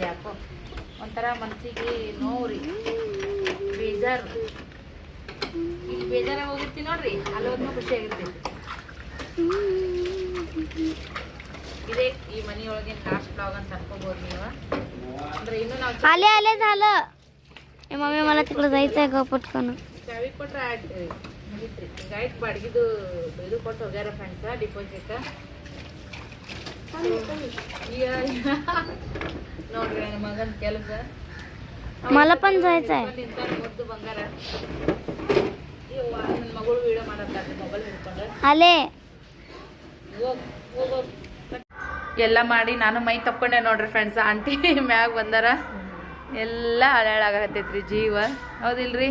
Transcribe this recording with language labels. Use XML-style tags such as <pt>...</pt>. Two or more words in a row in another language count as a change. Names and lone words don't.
<kn>ಯಾಕೋ ಒಂಥರ ಮನಸ್ಸಿಗೆ ನೋವ್ರಿ, ಬೇಜಾರು. ಇಲ್ಲಿ ಬೇಜಾರಾಗಿ ಹೋಗಿರ್ತೀನಿ ನೋಡ್ರಿ, ಅಲ್ಲಿ ಹೋದ್ನೂ ಖುಷಿ ಆಗಿರ್ತೈತಿ. ಇದೇ ಈ ಮನೆಯೊಳಗಿನ</kn> <en>last blog</en> <kn>ಅಂತ ಅನ್ಕೋಬೋದು ನೀವು. ಅಂದ್ರೆ ಇನ್ನು ನಾವು</kn> <mr>मम्मी मला तिकडे जायचं आहे ग पटकन.</mr> <kn>चावी ಕೊಟ್ರೆ ಮುಗಿತ್ರಿ. ಗೈಡ್ ಬಾಡಿಗೆದು ಇದು ಕೊಟ್ಟು ಹೋಗ್ಯಾರ</kn> <en>friends deposit.</en> <kn>ನೋಡ್ರಿ ನನ್ನ ಮಗನ ಕೆಲಸ.</kn> <mr>मला पण जायचं आहे.</mr> <kn>ಮುದ್ದು ಬಂಗಾರ. ನನ್ನ ಮಗಳು ವಿಡಿಯೋ ಮಾಡತ್ತಾರೆ ಮೊಬೈಲ್ ಹಿಡ್ಕೊಂಡು. ಅಲೆ ಹೋಗ್ ಎಲ್ಲ ಮಾಡಿ ನಾನು ಮೈ ತಕ್ಕೊಂಡೆ ನೋಡ್ರಿ ಫ್ರೆಂಡ್ಸ್. ಆಂಟಿ ಮ್ಯಾಗ ಬಂದಾರ. ಎಲ್ಲ ಹಳಾಗತ್ತೈತ್ರಿ ಜೀವ, ಹೌದಿಲ್ರಿ?</kn>